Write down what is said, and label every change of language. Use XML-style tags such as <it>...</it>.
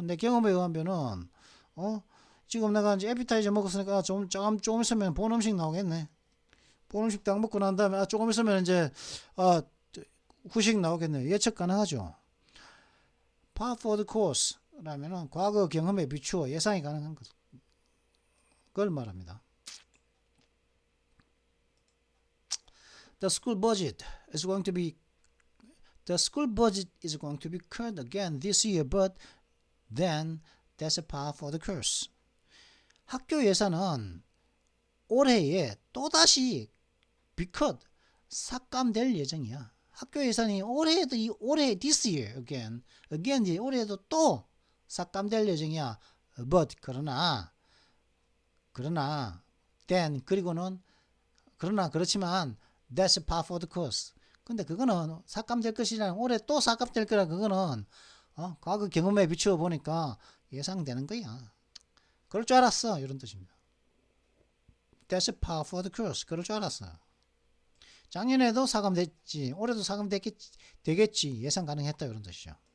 <ko>내 경험에 의하면은 지금 내가 이제 에피타이저 먹었으니까 조금 있으면 본 음식 나오겠네. 보름씩 딱 먹고 난 다음에 조금 있으면 이제 아, 후식 나오겠네요. 예측 가능하죠.</ko> <en>Par for the course</en> <ko>라면은 과거 경험에 비추어 예상이 가능한 걸 말합니다.</ko> <en>The school budget is going to be The school budget is going to be cut again this year, but then that's a par for the course.</en> <ko>학교 예산은 올해에 또다시 비컷 삭감될 예정이야. 학교 예산이 올해에도 올해</ko> <en>this year again</en> <ko>이제 올해에도 또 삭감될 예정이야.</ko> <en>But</en> <ko>그러나</ko> <en>then</en> <ko>그리고는 그렇지만</ko> <en>that's par for the course.</en> <ko>근데 그거는 삭감될 것이라 올해 또 삭감될 거라 그거는 과거 경험에 비추어 보니까 예상되는 거야. 그럴 줄 알았어 이런 뜻입니다.</ko> <en>That's par for the course.</en> <ko>그럴 줄 알았어. 작년에도 삭감됐지 올해도 삭감되겠지 예상 가능했다 이런 뜻이죠.</ko>